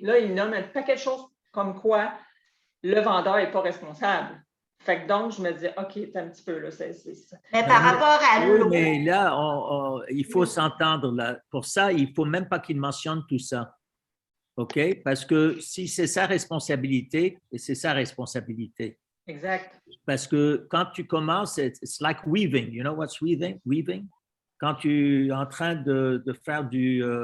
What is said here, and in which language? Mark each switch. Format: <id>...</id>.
<fr>Là, il nomme un paquet de choses comme quoi le vendeur n'est pas responsable. Fait que donc, je me disais, OK, c'est un petit peu là. Mais par rapport à l'eau. Mais là, il faut s'entendre là. Pour ça, il ne faut même pas qu'il mentionne tout ça. OK? Parce que si c'est sa responsabilité, c'est sa responsabilité. Exact. Parce que quand tu commences,</fr> <en>it's like weaving. You know what's weaving? Weaving?</en> <fr>Quand tu es en train de faire du...</fr>